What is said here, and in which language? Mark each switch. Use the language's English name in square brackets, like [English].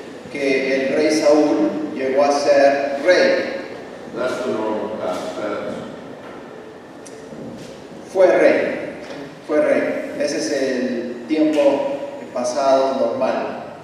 [Spanish] que el rey Saúl llegó a ser rey. [English] That's the normal past tense. [Spanish] Fue rey. Ese es el tiempo pasado normal.